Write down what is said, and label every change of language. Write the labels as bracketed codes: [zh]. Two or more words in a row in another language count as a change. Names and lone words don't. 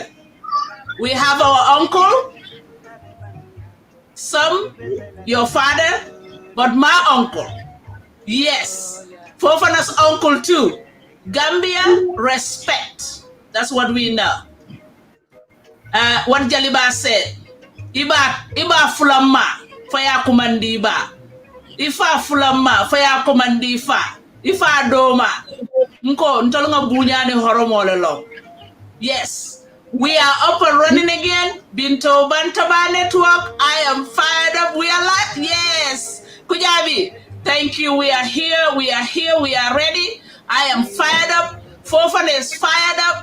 [en] We have our uncle, your father, but my uncle. Yes, Fofana's uncle too. Gambia, respect. That's what we know. What Jaliba said, [man] Iba fulama, faya kumandi iba. Ifa fulama, faya kumandi ifa. Ifa doma, nko ntolonga bunyani horomolelo. [en] Yes, we are up and running again. Binto Bantaba Network. I am fired up. We are live. Yes, Kujabi. Thank you. We are here. We are ready. I am fired up. Fofana is fired up.